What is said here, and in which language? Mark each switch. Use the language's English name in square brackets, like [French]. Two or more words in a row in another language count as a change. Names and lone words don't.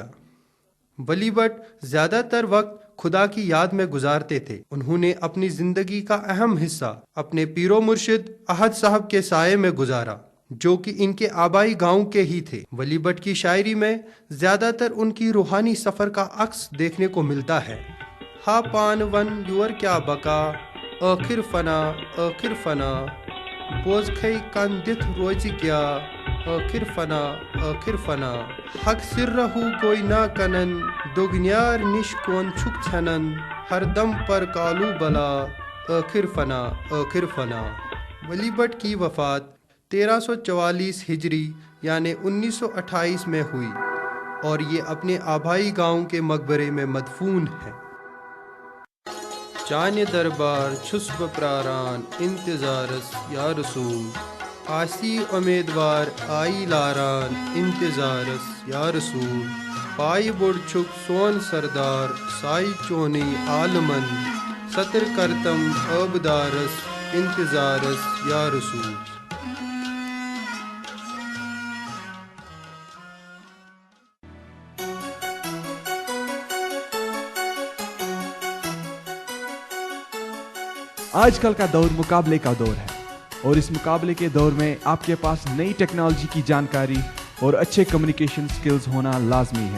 [Urdu] ولی بٹ زیادہ تر وقت خدا کی یاد میں گزارتے تھے۔ انہوں نے اپنی زندگی کا اہم حصہ اپنے پیر و مرشد احد صاحب کے سائے میں گزارا، جو کہ ان کے آبائی گاؤں کے ہی تھے۔ ولی بٹ کی شاعری میں زیادہ تر ان کی روحانی سفر کا عکس دیکھنے کو ملتا ہے۔ [Kashmiri] ہا پان ون یور کیا بقا، آخر فنا آخر فنا، بوز کھئی کن دتھ روز کیا، آخر فنا آخر فنا، حق سر رہو کوئی نہ کنن، دوگنیار نش کون چھک چھنن، ہر دم پر کالو بلا، آخر فنا آخر فنا۔ [Urdu] ولی بٹ کی وفات 1344 ہجری یعنی 1928 میں ہوئی اور یہ اپنے آبائی گاؤں کے مقبرے میں مدفون ہے۔ [Kashmiri] چانے دربار چھس بپراران انتظارس [Arabic] یا رسول، [Kashmiri] آسی امیدوار آئی لاران انتظارس [Arabic] یا رسول، [Kashmiri] پائی بڑ چھک سون سردار سائی چونی عالمن، ستر کرتم آبدارس انتظارس [Arabic] یا رسول۔ [Urdu] آج کل کا دور مقابلے کا دور ہے، اور اس مقابلے کے دور میں آپ کے پاس نئی ٹیکنالوجی کی جانکاری اور اچھے [English] communication skills [Urdu] ہونا لازمی ہے۔